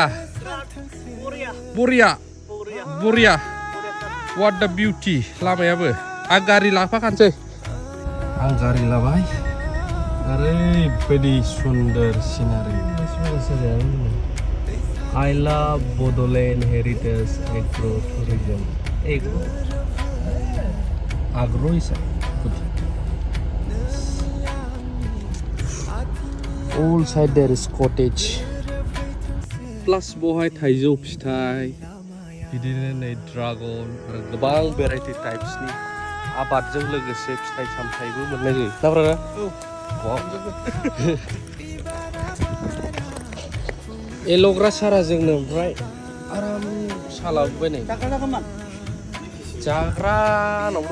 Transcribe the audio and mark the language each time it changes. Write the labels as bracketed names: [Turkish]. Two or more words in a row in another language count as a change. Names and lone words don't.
[English] Buria. What the beauty. [Bodo] Lamayaबो. आं गारि लाफाखानोसै. आं गारि लाबाय. ओरैबायदि सुन्दर सिनारि. [English] I love Bodoland Heritage Agro Tourism. Agro is good. All side there is cottage. [Bodo] Plus bohai थाइजौ फिथाइ बिदिनो नै ड्रागन आरो गोबां [English] variety types [Bodo] आबादजों लोगोसे फिथाइ सामथाइबो मोननाय जायो नाब्रा एल'ग्रा सारा जोंनो ओमफ्राय आराम सालाबोबाय नै जाग्रा नावबो